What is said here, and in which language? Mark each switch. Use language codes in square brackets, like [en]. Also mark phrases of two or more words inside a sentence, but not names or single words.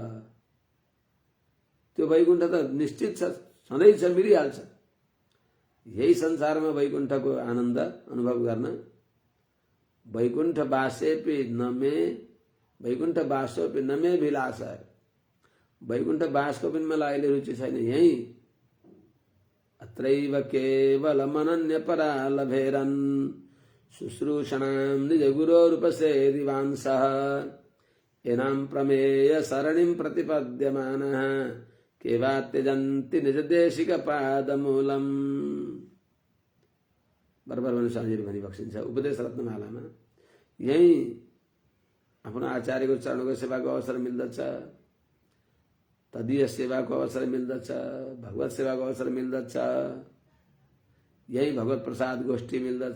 [ne] त्यो वैकुण्ठ त निश्चित छ, सधैँ छ, मिलिहाल्छ। यही संसारमा वैकुण्ठको आनन्द अनुभव गर्न [sa] वैकुण्ठ वासोपि न मे विलास, [ne] वैकुण्ठ वासको पनि मलाई अहिले रुचि छैन। [sa] यही अत्रैव केवलमनन्य परा लभेरन् शुश्रूषणां निज गुरोरुपसेदिवांसः एनां प्रमेय सरणिं प्रतिपद्यमानः केवा त्यजन्ति निज देशिक पादमूलम्। [ne] बराबर भने स्वामीजीले भनी बक्सिन्छ उपदेश रत्नमालामा। यही आफ्नो आचार्यको चरणको सेवाको अवसर मिल्दछ, तदीय सेवाको अवसर मिल्दछ, भगवत सेवाको अवसर मिल्दछ, यही भगवत प्रसाद गोष्ठी मिल्दछ।